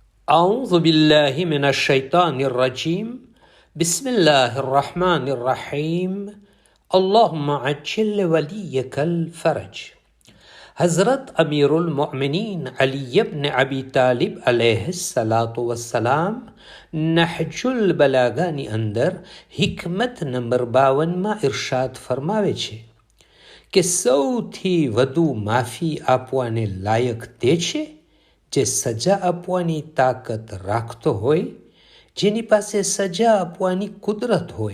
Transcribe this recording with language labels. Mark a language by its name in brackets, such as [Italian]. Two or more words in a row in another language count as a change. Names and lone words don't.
[Arabic] أعوذ بالله من الشيطان الرجيم بسم الله الرحمن الرحيم اللهم عجل وليك الفرج. [Gujarati] हज़रत अमीरुल मोमिनीन अली इब्न अबी तालिब [Arabic] عليه الصلاة والسلام [Gujarati] નહજુલ બલાગાની અંદર હિકમત નંબર 52માં ઇરશાદ ફરમાવે છે કે સૌથી વધુ માફી આપવાને લાયક તે છે જે સજા આપવાની તાકાત રાખતો હોય, જેની પાસે સજા આપવાની કુદરત હોય.